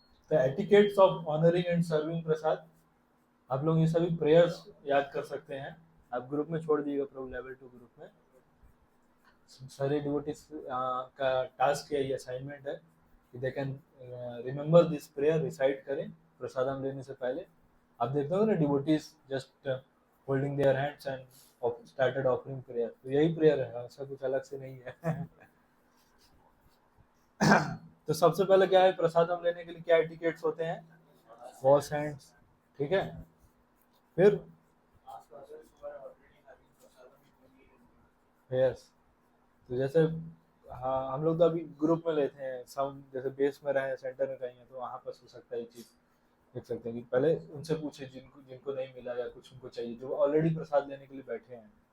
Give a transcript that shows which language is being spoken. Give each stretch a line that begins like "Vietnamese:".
English: The etiquettes of honoring and serving prasad.
Hindi: आप लोग ये सभी प्रेयर्स याद कर सकते हैं, आप ग्रुप में छोड़ दीजिएगा, प्रभु लेवल 2 ग्रुप में सारे डिवोटीज का टास्क है, ये असाइनमेंट है कि
English: they can remember this prayer,
Hindi: recite करें प्रसादम लेने से पहले। आप देखते हो ना devotees
English: just holding their hands and started offering prayer,
Hindi: तो यही प्रेयर है, ऐसा कुछ अलग से नहीं है। तो सबसे पहले क्या है, प्रसादम लेने के लिए क्या एटिकेट्स होते हैं,
English: wash hands,
Hindi: ठीक है। फिर
English: Ask others who are already having prasadam if you need anything.
Hindi: Yes, तो जैसे हाँ हम लोग तो अभी ग्रुप में लेते हैं, सब जैसे बेस में रहे सेंटर में कहीं है तो वहाँ पर हो सकता है ये चीज़ देख सकते हैं कि पहले उनसे पूछे जिनको जिनको नहीं मिला या कुछ उनको चाहिए, जो ऑलरेडी प्रसाद लेने के लिए बैठे हैं।